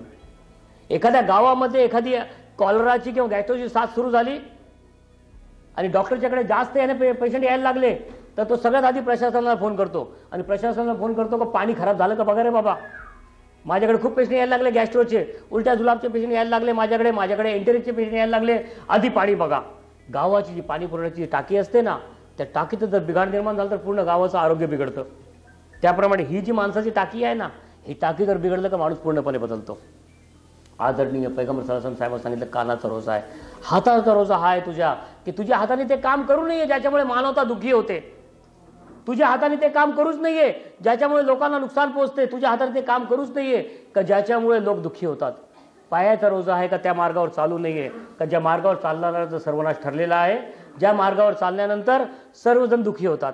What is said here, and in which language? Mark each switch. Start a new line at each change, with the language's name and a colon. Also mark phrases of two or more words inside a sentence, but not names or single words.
Marathi: एखाद्या गावामध्ये एखादी कॉलराची किंवा गॅस्ट्रोची साथ सुरू झाली आणि डॉक्टरच्याकडे जास्त याने पेशंट यायला लागले तर तो सगळ्यात आधी प्रशासनाला फोन करतो, आणि प्रशासनाला फोन करतो का पाणी खराब झालं का बघा रे बाबा, माझ्याकडे खूप पेशंट यायला लागले, गॅस्ट्रोचे, उलट्या जुलाबचे पेशंट यायला लागले माझ्याकडे एंटेरिकचे पेशंट यायला लागले, आधी पाणी बघा. गावाची जी पाणी पुरवठ्याची टाकी असते ना, त्या टाकीत जर बिघाड निर्माण झालं तर पूर्ण गावाचं आरोग्य बिघडतं. त्याप्रमाणे ही जी माणसाची टाकी आहे ना, ही टाकी जर बिघडलं तर माणूस पूर्णपणे बदलतो. आदरणीय पैगंबर
Arabic: صلى الله عليه وسلم
Marathi: साहेब सांगितलं कानाचा रोजा आहे, हाताचा रोजा हा आहे तुझ्या, की तुझ्या हाताने ते काम करू नये ज्याच्यामुळे मानवता दुःखी होते. तुझ्या हाताने ते काम करूच नाहीये ज्याच्यामुळे लोकांना नुकसान पोहोचते. तुझ्या हाताने ते काम करूच नाहीये का ज्याच्यामुळे लोक दुःखी होतात. पायाचा रोजा आहे का त्या मार्गावर चालू नाहीये का ज्या मार्गावर चालणारा सर्वनाश ठरलेला आहे, ज्या मार्गावर चालल्यानंतर सर्वजण दुःखी होतात.